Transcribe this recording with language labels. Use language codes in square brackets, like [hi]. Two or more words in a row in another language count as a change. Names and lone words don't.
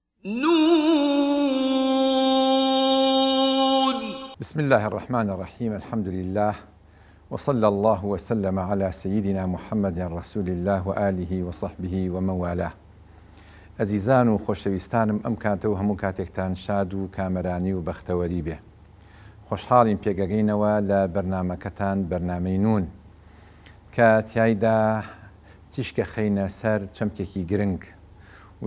[ar] نون. بسم الله الرحمن الرحيم. الحمد لله وصلى الله وسلم على سيدنا محمد رسول الله وآله وصحبه ومن والاه. [ckb] ئەزیزان و خۆشەویستانم، ئەم کاتەوە هەموو کاتێکتان شاد و کامەرانی و بەختەوەری بێ. خۆشحاڵین پێگەگەینەوە لە بەرنامەکەتان، بەرنامەی نون، کە تیایدا تیشکە خەینە سەر چەمکێکی گرنگ و